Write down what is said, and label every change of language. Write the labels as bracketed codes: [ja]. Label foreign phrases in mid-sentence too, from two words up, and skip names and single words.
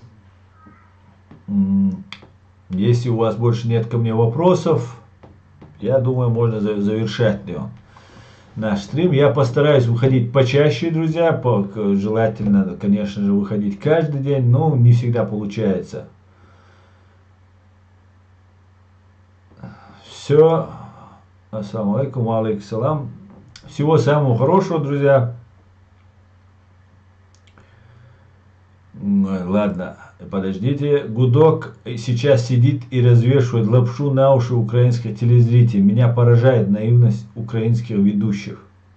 [ru] Если у вас больше нет ко мне вопросов, я думаю, можно завершать наш стрим. Я постараюсь выходить почаще, друзья. Желательно, конечно же, выходить каждый день, но не всегда получается. Все. [ar] السلام عليكم، عليكم السلام. [ru] Всего самого хорошего, друзья. Ладно, подождите. Гудок сейчас сидит и развешивает лапшу на уши украинских телезрителей. Меня поражает наивность украинских ведущих.